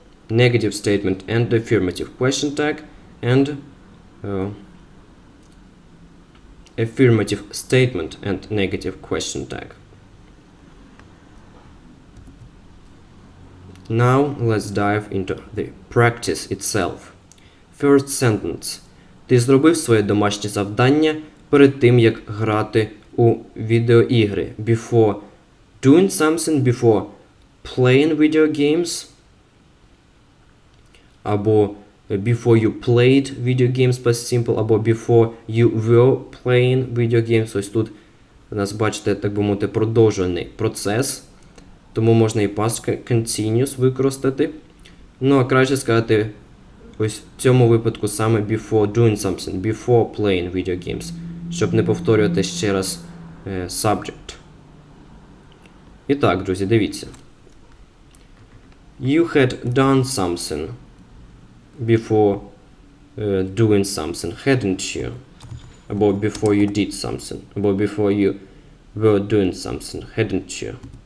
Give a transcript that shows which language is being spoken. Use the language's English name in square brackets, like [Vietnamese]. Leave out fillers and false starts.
[English] Negative statement and affirmative question tag, and affirmative statement and negative question tag. Now let's dive into the practice itself. First sentence. [Ukrainian] Ти зробив своє домашнє завдання перед тим, як грати у відеоігри. [English] Before doing something, before playing video games. Або before you played video games, past simple, або before you were playing video games. [Ukrainian] Ось тут у нас, бачите, так би мовити, продовжений процес. Тому можна і past continuous використати. Ну, а краще сказати ось в цьому випадку саме [English] before doing something, before playing video games, [Ukrainian] щоб не повторювати ще раз subject. І так, друзі, дивіться. [English] You had done something before doing something, hadn't you? Або before you did something, або before you were doing something, hadn't you?